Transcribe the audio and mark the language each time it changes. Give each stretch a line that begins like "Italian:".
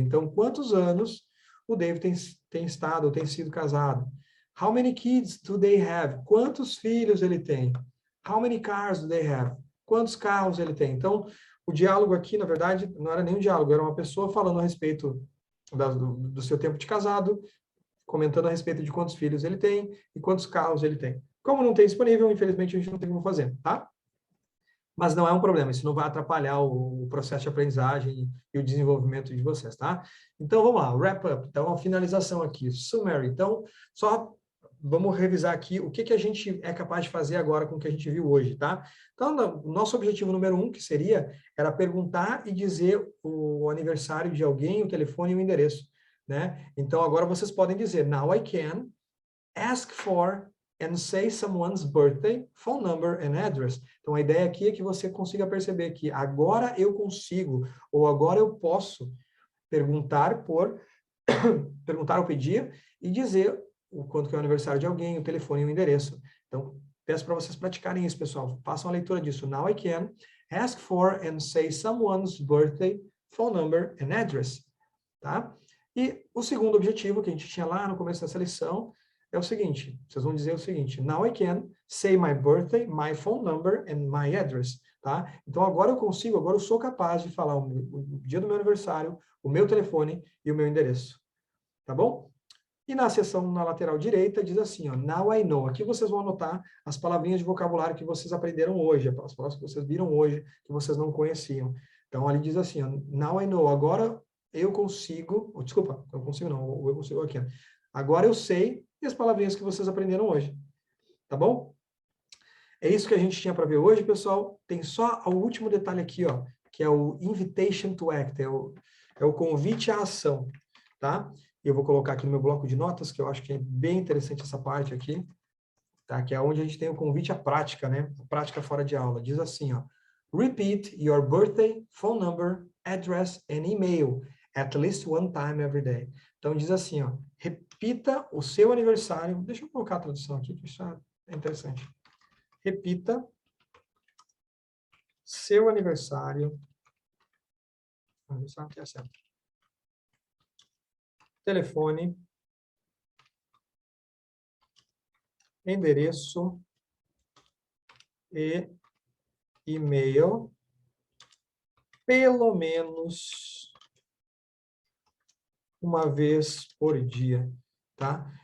Portuguese: Então, quantos anos o Dave tem estado ou tem sido casado?
English: How many kids do they have?
Portuguese: Quantos filhos ele tem?
English: How many cars do they have?
Portuguese: Quantos carros ele tem? Então, o diálogo aqui, na verdade, não era nem um diálogo, era uma pessoa falando a respeito do seu tempo de casado, comentando a respeito de quantos filhos ele tem e quantos carros ele tem. Como não tem disponível, infelizmente a gente não tem como fazer, tá? Mas não é um problema, isso não vai atrapalhar o processo de aprendizagem e o desenvolvimento de vocês, tá? Então, vamos lá, wrap up. Então, a finalização aqui, summary. Então, só vamos revisar aqui o que a gente é capaz de fazer agora com o que a gente viu hoje, tá? Então, o nosso objetivo número 1, que era perguntar e dizer o aniversário de alguém, o telefone e o endereço, né? Então, agora vocês podem dizer,
English: now I can ask for and say someone's birthday, phone number and address.
Portuguese: Então, a ideia aqui é que você consiga perceber que agora eu consigo, ou agora eu posso perguntar ou pedir e dizer o quanto que é o aniversário de alguém, o telefone e o endereço. Então, peço para vocês praticarem isso, pessoal. Façam a leitura disso.
English: Now I can ask for and say someone's birthday, phone number and address.
Portuguese: Tá? E o segundo objetivo que a gente tinha lá no começo dessa lição é o seguinte, vocês vão dizer o seguinte,
English: now I can say my birthday, my phone number and my address,
Portuguese: tá? Então agora eu sou capaz de falar o dia do meu aniversário, o meu telefone e o meu endereço, tá bom? E na seção na lateral direita diz assim, ó,
English: now I know.
Portuguese: Aqui vocês vão anotar as palavrinhas de vocabulário que vocês aprenderam hoje, as palavras que vocês viram hoje, que vocês não conheciam. Então ali diz assim, ó,
English: now I know,
Portuguese: agora eu consigo, desculpa, eu consigo não, eu consigo aqui, ó. Agora eu sei e as palavrinhas que vocês aprenderam hoje. Tá bom? É isso que a gente tinha para ver hoje, pessoal. Tem só o último detalhe aqui, ó, que é o
English: invitation to act,
Portuguese: é o convite à ação, tá? Eu vou colocar aqui no meu bloco de notas, que eu acho que é bem interessante essa parte aqui, tá? Que é onde a gente tem o convite à prática, né? A prática fora de aula. Diz assim, ó.
English: Repeat your birthday, phone number, address and email at least one time every day.
Portuguese: Então diz assim, ó. Repita o seu aniversário. Deixa eu colocar a tradução aqui, que isso é interessante. Repita seu aniversário. Aniversário que é certo. Telefone, endereço e e-mail, pelo menos uma vez por dia, tá?